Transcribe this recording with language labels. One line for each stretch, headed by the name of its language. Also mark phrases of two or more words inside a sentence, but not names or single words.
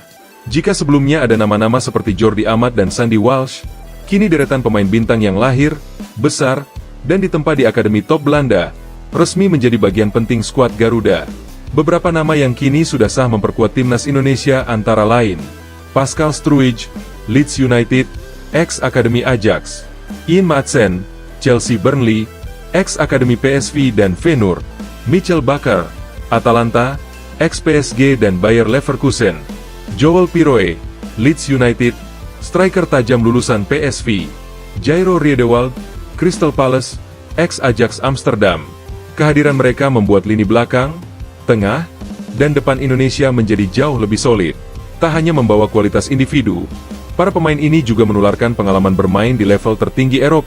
Indonesian: Jika sebelumnya ada nama-nama seperti Jordi Amat dan Sandy Walsh, kini deretan pemain bintang yang lahir, besar, dan ditempa di Akademi Top Belanda, resmi menjadi bagian penting skuad Garuda. Beberapa nama yang kini sudah sah memperkuat timnas Indonesia antara lain Pascal Struij, Leeds United, ex-Akademi Ajax, Ian Maatsen, Chelsea Burnley, ex-Akademi PSV dan Feyenoord, Michel Bakker, Atalanta, ex-PSG dan Bayer Leverkusen, Joel Piroe, Leeds United, striker tajam lulusan PSV, Jairo Riedewald, Crystal Palace, ex-Ajax Amsterdam. Kehadiran mereka membuat lini belakang, tengah, dan depan Indonesia menjadi jauh lebih solid. Tak hanya membawa kualitas individu, para pemain ini juga menularkan pengalaman bermain di level tertinggi Eropa.